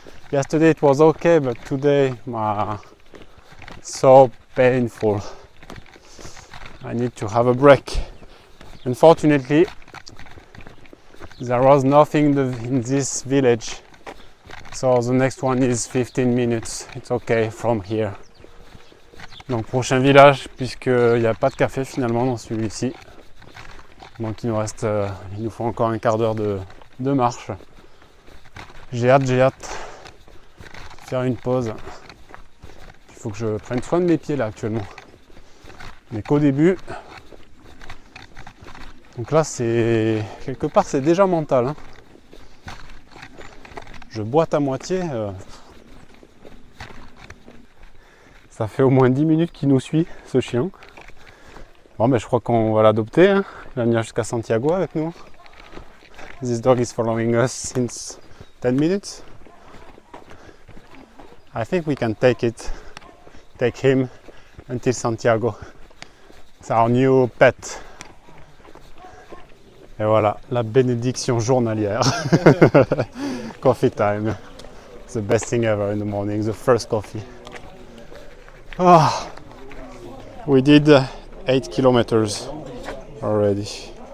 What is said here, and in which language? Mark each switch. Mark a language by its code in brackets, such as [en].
[en] Yesterday it was okay, but today so painful. I need to have a break. Unfortunately, there was nothing in this village, so the next one is 15 minutes. It's okay from here. [fr] Donc prochain village, puisqu'il n'y a pas de café finalement dans celui-ci. Donc il nous faut encore un quart d'heure de marche. J'ai hâte de faire une pause. Il faut que je prenne soin de mes pieds là actuellement. Mais qu'au début. Donc là c'est quelque part c'est déjà mental. Hein. Je boite à moitié. Ça fait au moins 10 minutes qu'il nous suit ce chien. Bon ben je crois qu'on va l'adopter. Hein. Il va venir jusqu'à Santiago avec nous. [en] This dog is following us since 10 minutes. I think we can take him until Santiago. It's our new pet. [fr] Et voilà, la bénédiction journalière. [en] Coffee time. The best thing ever in the morning, the first coffee. Oh, we did 8 kilometers already.